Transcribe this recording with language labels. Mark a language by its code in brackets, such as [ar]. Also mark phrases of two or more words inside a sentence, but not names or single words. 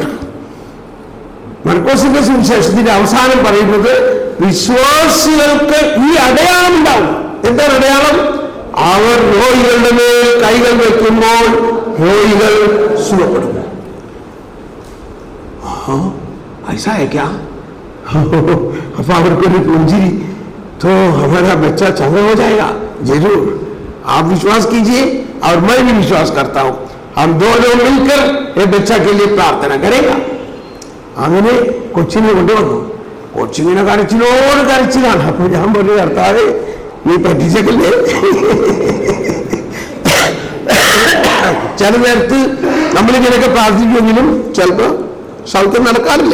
[ml] മർക്കോസിന്റെ സുവിശേഷത്തിന്റെ അവസാനം പറയുന്നത്, വിശ്വാസികൾക്ക് ഈ അടയാളം ഉണ്ടാവും. എന്താണ് അടയാളം? അവർ രോഗികളുടെ മേൽ കൈകൾ വെക്കുമ്പോൾ രോഗികൾ സുഖപ്പെടും. ഐസാ അപ്പൊ അവർക്കൊരു പുഞ്ചിരി, [hi] तो हमारा बच्चा चंगा हो जाएगा, जरूर आप विश्वास कीजिए और मैं भी विश्वास करता हूं, हम दोनों मिलकर ये बच्चा के लिए प्रार्थना करेगा. [ml] അങ്ങനെ കൊച്ചിനെ കൊണ്ടുവന്നു. കൊച്ചിങ്ങനെ കരച്ചിലോട് കരച്ചിലാണ്. അപ്പൊ ഞാൻ പറഞ്ഞു, കർത്താവേ നീ പറ്റിച്ചല്ലേ. ചില നേരത്ത് നമ്മളിങ്ങനെയൊക്കെ പ്രാർത്ഥിക്കുമെങ്കിലും ചിലപ്പോൾ സൗഖ്യം നടക്കാറില്ല.